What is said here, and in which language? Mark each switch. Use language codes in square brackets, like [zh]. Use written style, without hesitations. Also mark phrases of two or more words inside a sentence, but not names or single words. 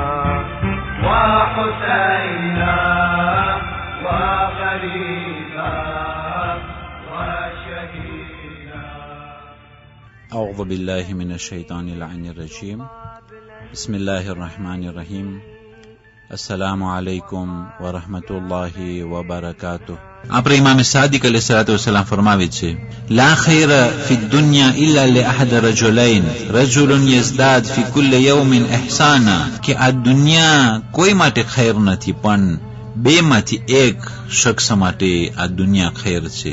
[ar] وحسينا وغريبا وشهيدا. أعوذ بالله من الشيطان اللعين الرجيم. بسم الله الرحمن الرحيم. السلام عليكم ورحمة الله وبركاته. [gu] આપણે ઇમામ સાદિક अलैहिस्सलाम ફરમાવે છે, [ar] لا خير في دنيا إلا لأحد رجلين رجل يزداد في كل يوم إحسانا, [gu] કે આ દુનિયા કોઈ માટે ખૈર નથી, પણ બે માંથી એક શખ્સ માટે આ દુનિયા ખૈર છે.